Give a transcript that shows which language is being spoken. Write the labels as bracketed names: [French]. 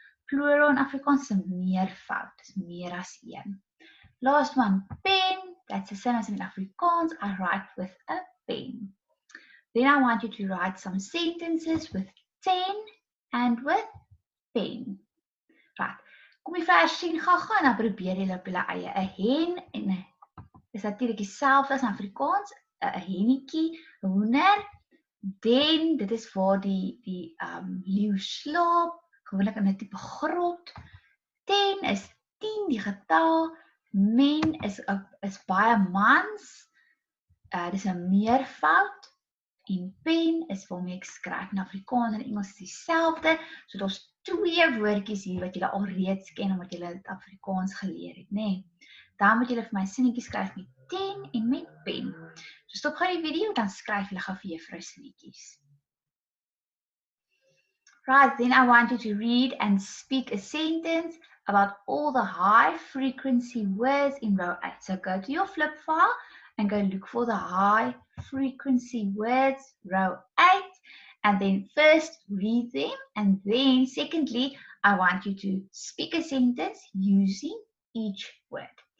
[Afrikaans] Plural in Afrikaans is 'n meervoud. Dis meer as een. [English] Last one, pen. That's the same as in Afrikaans. I write with a pen. Then I want you to write some sentences with 10 and with pen. [Afrikaans] Right. Kom jy vir sien gaga en dan probeer jy op julle eie. 'n Hen en is natuurlik dieselfde as in Afrikaans. 'n Hennetjie, 'n hoender. Den, dit is waar die leeu slaap, gewoonlik in 'n tipe grot. 10 is 10 die getal. Men is baie mans. Dis 'n meervoud. En pen is waarmee ek skryf. In Afrikaans en Engels is dieselfde. So daar's 2 woordjies hier wat julle al reeds ken omdat julle dit Afrikaans geleer het, nê? Dan moet julle vir my sinnetjies skryf met 10 en met pen. So stop gou die video, dan skryf julle gou vir juffrou sinnetjies. [English] Right, then I want you to read and speak a sentence about all the high frequency words in row 8. So go to your flip file and go look for the high frequency words, row 8, and then first read them, and then secondly, I want you to speak a sentence using each word.